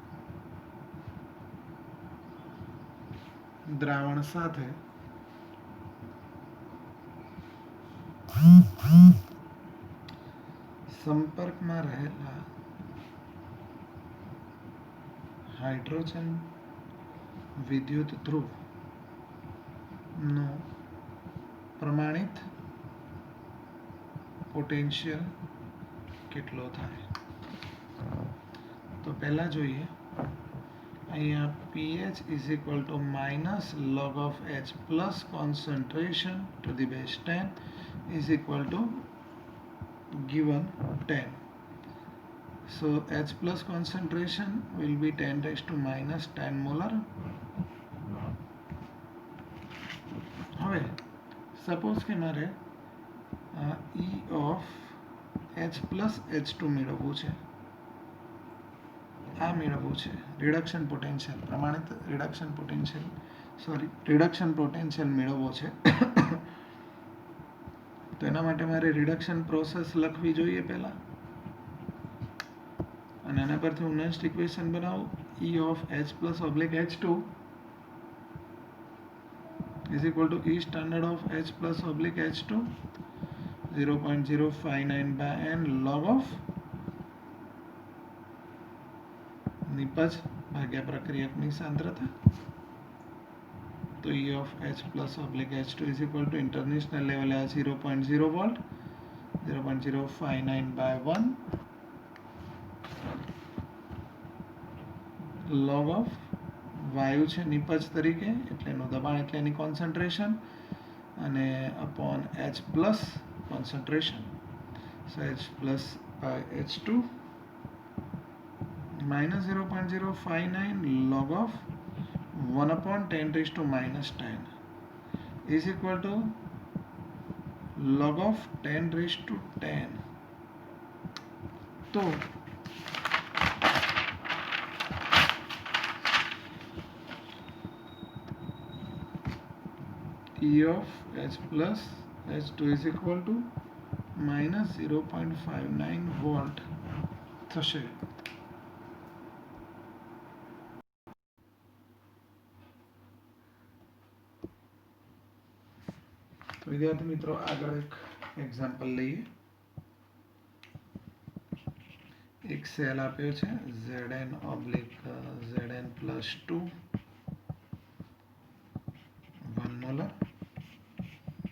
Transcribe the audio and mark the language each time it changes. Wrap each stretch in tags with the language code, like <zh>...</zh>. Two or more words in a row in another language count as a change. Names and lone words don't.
<gu>દ્રાવણ સાથે સંપર્કમાં રહેલા હાઇડ્રોજન વિદ્યુત ધ્રુવ નો પ્રમાણિત પોટેન્શિયલ કેટલો થાય. તો પહેલા જોઈએ, અહીંયા</gu> <en>pH is equal to minus log of H plus concentration to the base 10 is equal to given 10. So H plus concentration will be 10 raised to minus 10 molar.</en> <gu>હવે સપોઝ કે મારે</gu> <en>E of H plus H2</en> <gu>મેળવવું છે. આ મેળવવું છે</gu> <en>reduction potential,</en> <gu>પ્રમાણિત</gu> <en>reduction potential</en> <gu>મેળવવો છે. તો એના માટે મારે</gu> <en>reduction process</en> <gu>લખવી જોઈએ પહેલા, અને એના પરથી હું</gu> <en>next equation</en> <gu>બનાવું.</gu> <en>E of H plus oblique H2 is equal to E standard of H plus oblique H2 0.059 by n log of</en> <gu>નિપજ ભાગ્યા પ્રક્રિયકની સાંદ્રતા. તો</gu> <en>E of H plus oblique H2 is equal to</en> <gu>ઇન્ટરનેશનલ લેવલે આ 0.0 વોલ્ટ, 0.059</gu> <en>by 1 log of</en> <gu>વાયુ છે નિપજ તરીકે, એટલે એનું દબાણ એટલે એની કોન્સન્ટ્રેશન, અને અપોન</gu> <en>H plus concentration. So H plus by H2 minus 0.059 log of 1 upon 10 raised to minus 10 is equal to log of 10 raised to 10. तो E of H plus H2 is equal to minus 0.59 volt થશે.</en> <gu>તો વિદ્યાર્થી મિત્રો, આગળ એક એક્ઝામ્પલ લઈએ. એક સેલ આપ્યો છે</gu> <en>Zn oblique Zn plus 2</en> <gu>1 મોલર.</gu>